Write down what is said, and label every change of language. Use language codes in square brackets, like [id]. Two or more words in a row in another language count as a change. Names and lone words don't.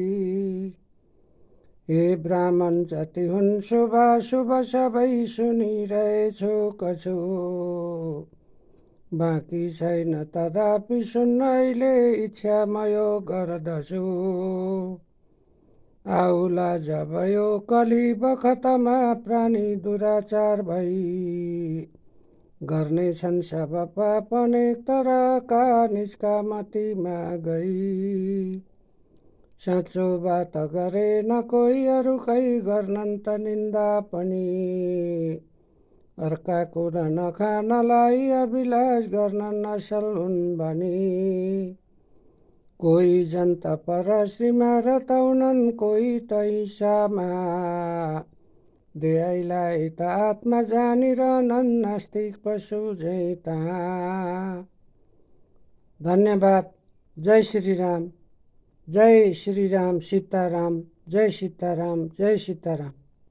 [ne] हे ब्राह्मण जति हुन् शुभ सबै सुनिरहेछु कछु। बाँकी छैन तथापि सुन्न अहिले, इच्छा म यो गर्दछु। आउला जब यो कली बखतमा, प्राणी दुराचार भई। गर्नेछन् सब पाप अनेक तरका, निष्कामतीमा गई। साँचो बात गरे न कोही अरूकै, गर्नन् त निन्दा पनि। अर्काको धन खानलाई अभिलाष, गर्नन् असल हुन् भनी। कोही जन्त परश्रीमा रताउनन्, कोही त हिंसामा। देहाइलाई त आत्मा जानिरहनन्, नास्तिक पशु झैँ तहाँ। धन्यवाद। जय श्री राम। जय श्री राम। सीताराम। जय सीताराम। जय सीताराम।